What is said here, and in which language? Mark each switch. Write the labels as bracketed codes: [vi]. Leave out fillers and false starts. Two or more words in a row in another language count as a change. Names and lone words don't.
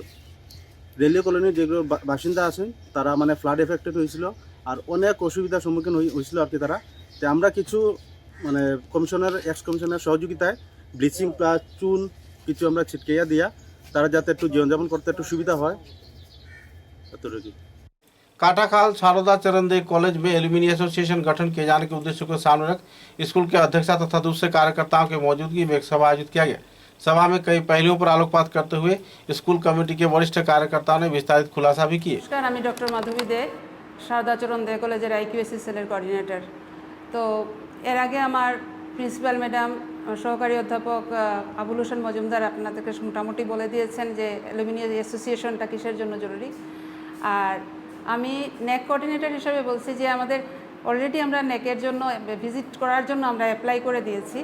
[bn] রেলওয়ে কলোনির যেগুলো বাসিন্দা আছেন তারা মানে [en] flood affected [bn] হয়েছিল আর অনেক অসুবিধার সম্মুখীন হয়েছিল আর কি তারা। তো আমরা কিছু মানে [en] commissioner ex commissioner [bn] সহযোগিতায় [en] bleaching plus [bn] চুন কিছু আমরা ছিটকাইয়া দিয়া তারা যাতে একটু জীবনযাপন করতে একটু সুবিधा হয়। [hi] काटाखाल शारदा चरणदेव कॉलेज में [en] alumni association [hi] गठन किए जाने के उद्देश्य को सामने रख स्कूल के अध्यक्षा तथा दूसरे कार्यकर्ताओं की मौजूदगी में एक सभा आयोजित किया गया। सभा में कई पहलुओं पर आलोकपात करते हुए स्कूल कमेटी के वरिष्ठ कार्यकर्ताओं ने विस्तारित खुलासा भी किए। [bn] नमस्कार, আমি ডক্টর মাধবী দে, শারদা চরণদেব কলেজের আইকিউএসসি সেলের কোঅর্ডিনেটর। তো এর আগে আমার [en] principal madam, [bn] সহকারী অধ্যাপক আবুল হোসেন মজুমদার আপনাদেরকে মোটামুটি বলে দিয়েছেন যে [en] alumni associationটা [bn] কিসের জন্য জরুরি। আর আমি [en] NAAC coordinator [bn] হিসেবে বলছি যে আমাদের অলরেডি আমরা ন্যাকের জন্য ভিজিট করার জন্য আমরা অ্যাপ্লাই করে দিয়েছি।